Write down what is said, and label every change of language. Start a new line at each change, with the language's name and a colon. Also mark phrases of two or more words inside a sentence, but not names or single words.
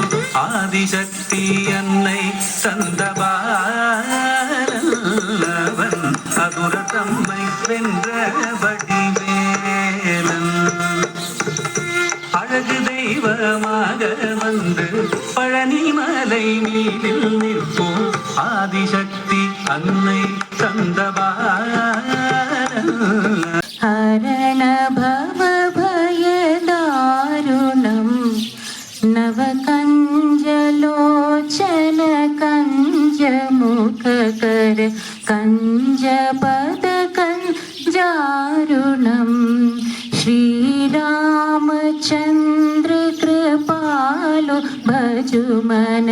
Tamil: ஆதிசக்தி அன்னை தந்தவாரல்லவன் அசுர தம்மை வென்றபடி வேலன். அழகு தெய்வமாக வந்து பழனிமலை மீதில் நிற்போம். ஆதிசக்தி அன்னை தந்தவாரல்லவன்.
Awadhi: हरण भव भयदारुणं नवकञ्जलोचन कञ्जमुखकर कञ्जपदकञ्जारुणं श्रीरामचन्द्र कृपालो भजुमन.